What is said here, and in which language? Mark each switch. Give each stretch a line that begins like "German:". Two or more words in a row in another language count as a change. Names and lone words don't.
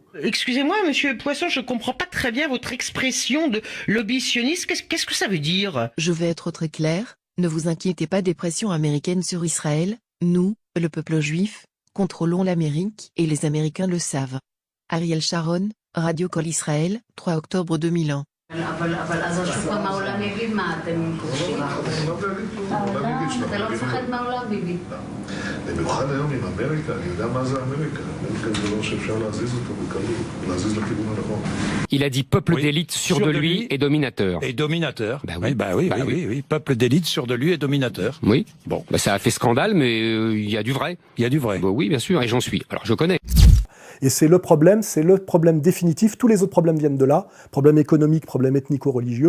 French: Excusez-moi, monsieur Poisson, je ne comprends pas très bien votre expression de lobby sioniste. Qu'est-ce que ça veut dire? Je vais être très clair. Ne vous inquiétez pas des pressions américaines sur Israël. Nous, le peuple juif, contrôlons l'Amérique et les Américains le savent. Ariel Sharon, Radio Call Israël, 3 octobre 2001.
Hebrew: אבל אז השוק העולם יגיד מה, אתם כובשים? אתה לא מפחד מהעולם, ביבי. במיוחד היום עם אמריקה, אני יודע מה זה אמריקה. אמריקה זה דבר שאפשר להזיז אותו בקלות, להזיז לכיוון הנכון.
French: Il a dit peuple d'élite sûr de lui et dominateur. Et dominateur. Oui. Peuple d'élite sûr de lui et dominateur. Oui. Bon, ça a fait scandale, mais il y a du vrai. Il y a du vrai. Oui, bien sûr, et j'en suis. Alors je connais. Et c'est le problème définitif. Tous les autres problèmes viennent de là, problèmes économiques, problèmes ethnico-religieux.